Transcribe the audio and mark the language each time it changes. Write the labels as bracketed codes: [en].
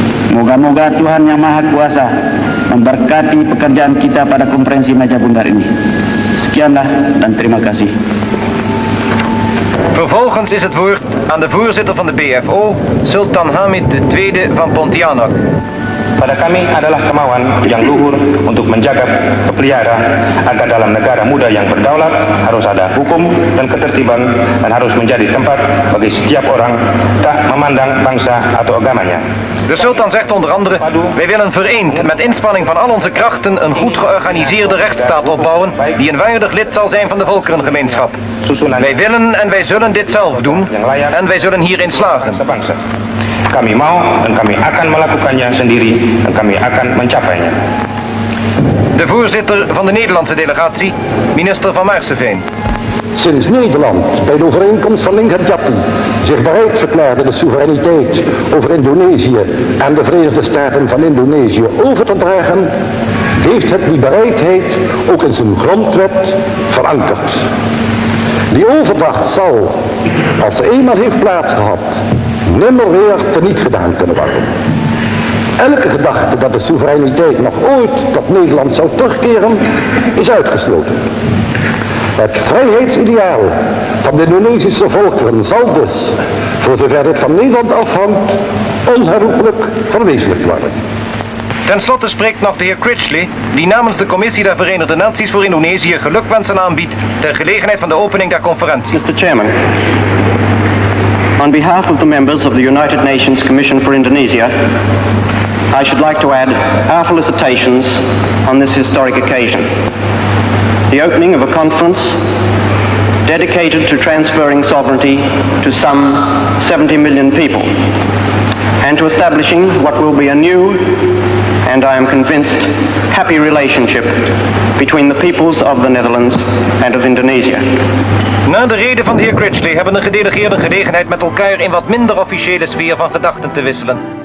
[id] Moga-moga Tuhan Yang Maha Kuasa memberkati pekerjaan kita pada konferensi Meja Bundar ini. Sekianlah dan terima kasih. [nl] Vervolgens is het woord aan de voorzitter van de BFO, Sultan Hamid II van Pontianak. [id] Pada kami adalah kemauan yang luhur untuk menjaga pelihara agar dalam negara muda yang berdaulat harus ada hukum dan ketertiban dan harus menjadi tempat bagi setiap orang tak memandang bangsa atau agamanya. [nl] De sultan zegt onder andere, wij willen vereend met inspanning van al onze krachten een goed georganiseerde rechtsstaat opbouwen die een waardig lid zal zijn van de volkerengemeenschap. Wij willen en wij zullen dit zelf doen en wij zullen hierin slagen. [id] Kami mau dan kami akan melakukannya sendiri dan kami akan mencapainya. [nl] De voorzitter van de Nederlandse delegatie, minister van Marseveen. Sinds Nederland bij de overeenkomst van Linggarjati zich bereid verklaarde de soevereiniteit over Indonesië en de Verenigde Staten van Indonesië over te dragen, heeft het die bereidheid ook in zijn grondwet verankerd. Die overdracht zal, als ze eenmaal heeft plaatsgehad, nimmer weer teniet gedaan kunnen worden. Elke gedachte dat de soevereiniteit nog ooit tot Nederland zou terugkeren, is uitgesloten. Het vrijheidsideaal van de Indonesische volkeren zal dus, voor zover het van Nederland afhangt, onherroepelijk verwezenlijkt worden. Ten slotte spreekt nog de heer Critchley, die namens de Commissie der Verenigde Naties voor Indonesië gelukwensen aanbiedt ter gelegenheid van de opening der conferentie. [en] Mr. Chairman, on behalf of the members of the United Nations Commission for Indonesia, I should like to add our felicitations on this historic occasion. The opening of a conference dedicated to transferring sovereignty to some 70 million people and to establishing what will be a new and I am convinced happy relationship between the peoples of the Netherlands and of Indonesia. [nl] Na de reden van de heer Critchley hebben de gedelegeerden gelegenheid met elkaar in wat minder officiële sfeer van gedachten te wisselen.